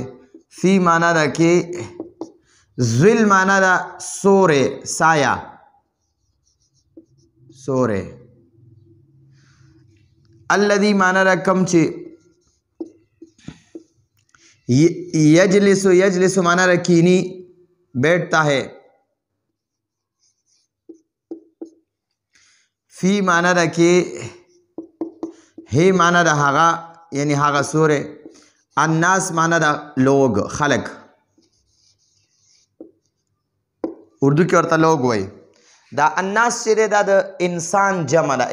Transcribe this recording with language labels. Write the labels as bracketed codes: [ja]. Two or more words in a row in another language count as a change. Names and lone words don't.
[ps] فی معنا ده کې ظل معنا ده سورې، سایه، سورې. الذي معنا ده کم چې یجلس معنا ده کینی، [ur] بیٹھتا ہے. [ps] فی معنا ده کې هی معنا ده هغه یعنی هغه سورې. الناس معنا ده لوگ، خلق. اردو کې ورته لوگ وایي. دا الناس چې دی دا د انسان جمع ده.